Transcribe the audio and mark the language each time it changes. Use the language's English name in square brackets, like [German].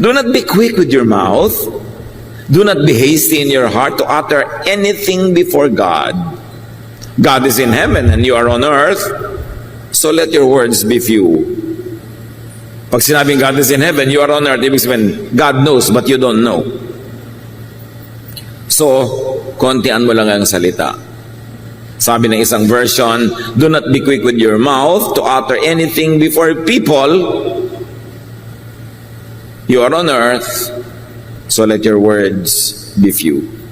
[English] Do not be quick with your mouth. Do not be hasty in your heart to utter anything before God. God is in heaven and you are on earth, so let your words be few. [Filipino] Pag sinabing [English] God is in heaven, you are on earth, [Filipino] ibig sabihin, [English] God knows but you don't know. [Filipino] So, kontian mo lang ang salita. Sabi ng isang version, [English] do not be quick with your mouth to utter anything before people. You are on earth, so let your words be few.